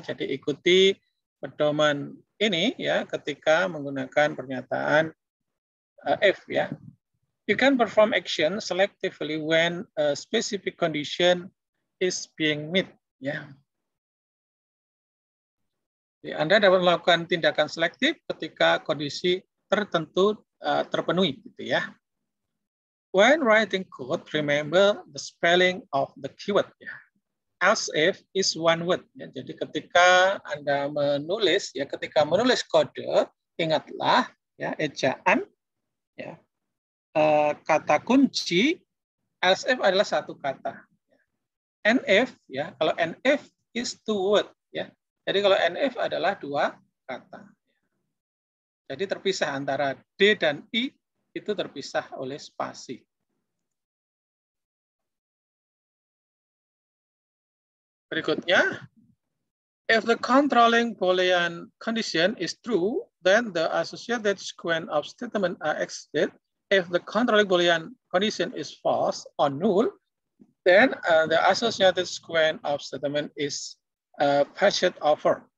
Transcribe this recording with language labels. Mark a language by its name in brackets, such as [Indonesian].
[Indonesian] Jadi ikuti pedoman ini ya ketika menggunakan pernyataan if ya. [English] You can perform action selectively when a specific condition is being met ya. [Indonesian] Jadi Anda dapat melakukan tindakan selektif ketika kondisi tertentu terpenuhi gitu ya. [English] When writing code, remember the spelling of the keyword ya. Else if is one word. Ya. [Indonesian] Jadi ketika Anda menulis, ya ketika menulis kode, ingatlah ya ejaan, ya kata kunci else if adalah satu kata. NF ya, kalau NF [English] is two word [Indonesian] ya. Jadi kalau NF adalah dua kata. Jadi terpisah antara D dan I itu terpisah oleh spasi. Berikutnya, [English] if the controlling Boolean condition is true, then the associated sequence of statement are executed. If the controlling Boolean condition is false or null, then the associated sequence of statement is passed over.